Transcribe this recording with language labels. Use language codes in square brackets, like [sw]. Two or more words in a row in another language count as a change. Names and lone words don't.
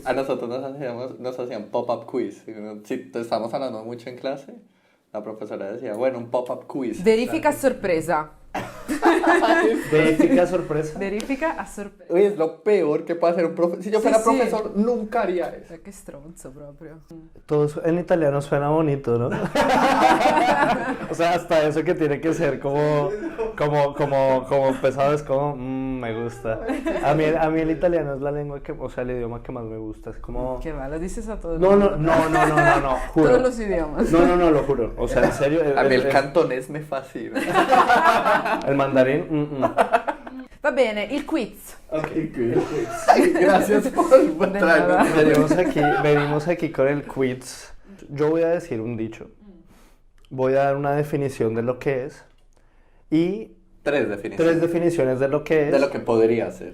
[es] A nosotros nos hacían [en] pop-up quiz. [es] Si te estamos hablando mucho en clase, la profesora decía, bueno, un [en] pop-up quiz. [it] Verifica sorpresa. Verifica sorpresa. Verifica a sorpresa. [es] Uy, es lo peor que puede hacer un profesor. Si yo fuera profesor, nunca haría eso. [it] Qué stronzo proprio. [es] Todo eso en italiano suena bonito, ¿no? O sea, hasta eso que tiene que ser como pesado es como, me gusta. A mí el italiano es la lengua el idioma que más me gusta. Es como... Qué va, lo dices a todos. No, juro. Todos los idiomas. No, lo juro. O sea, en serio. A mí el cantonés me fascina. El mandarín, [it] Va bene, il quiz. [es] Ok, Gracias por nada. traerme. Venimos aquí con el quiz. Yo voy a decir un dicho. Voy a dar una definición de lo que es y 3 definiciones. 3 definiciones de lo que es. De lo que podría ser.